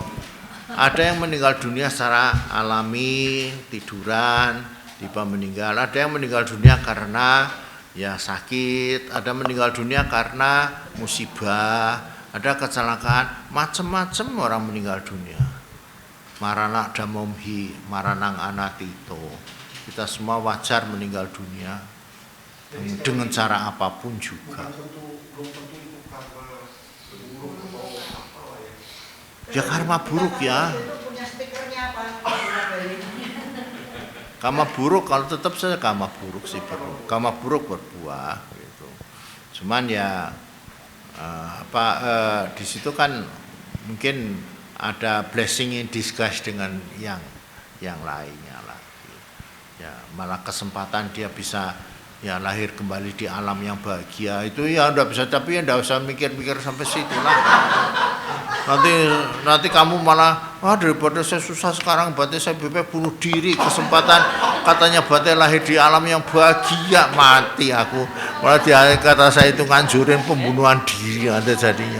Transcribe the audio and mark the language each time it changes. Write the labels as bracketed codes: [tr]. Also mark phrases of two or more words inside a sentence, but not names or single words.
[id] Ada yang meninggal dunia secara alami, tiduran, tiba meninggal. Ada yang meninggal dunia karena ya sakit, ada meninggal dunia karena musibah, ada kecelakaan, macam-macam orang meninggal dunia. [pi] Marana damomhi, maranang anatito. [id] Kita semua wajar meninggal dunia dengan cara apapun juga. Ya karma buruk ya. Karma buruk kalau tetap saja karma buruk sih perlu. Karma buruk berbuah gitu. Cuman ya di situ kan mungkin ada [en] blessing in disguise [id] dengan yang lainnya lagi. Ya malah kesempatan dia bisa ya lahir kembali di alam yang bahagia itu ya udah bisa, tapi ya enggak usah mikir-mikir sampai situ lah. Nanti kamu malah daripada saya susah sekarang berarti saya bunuh diri, kesempatan katanya berarti lahir di alam yang bahagia, mati aku malah dia kata saya itu nganjurin pembunuhan diri ada jadinya.